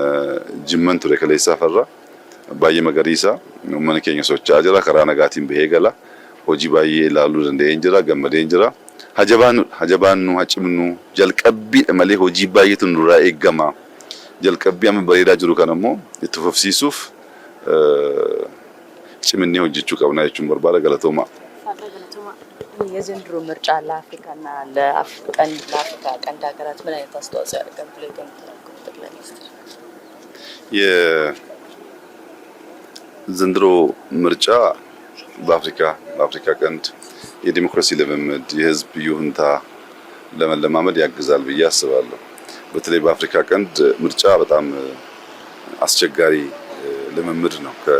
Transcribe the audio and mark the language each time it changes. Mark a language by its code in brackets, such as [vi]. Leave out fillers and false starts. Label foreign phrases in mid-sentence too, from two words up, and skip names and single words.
[om] Jimman ture kaleessaa farra baay'ee magariisa uummanni keenya socho'aa jira karaa nagaatiin bahee gala hojii baay'ee ilaaluu danda'een jira gammadeen jira hajabaannu hacimnu jalqabbiidha malee hojii baay'eetu nurraa eegama jalqabbii amma bareedaa jiru kan ammoo itti fufsiisuuf ciminni hojjechuu qabna jechuun barbaada galatooma. [am] የዘንድሮ ምርጫ ለአፍሪካና ለአፍሪካ ቀንድ ሀገራት ምን አይነት አስተዋጽኦ ያደርጋል ብለው ይገምታሉ ጠቅላይ ሚኒስትር? የዘንድሮ ምርጫ በአፍሪካ ቀንድ የዲሞክራሲ ልምምድ የህዝብ ይሁንታ ለመለማመድ ያግዛል ብዬ አስባለሁ። በተለይ በአፍሪካ ቀንድ ምርጫ በጣም አስቸጋሪ ልምምድ ነው።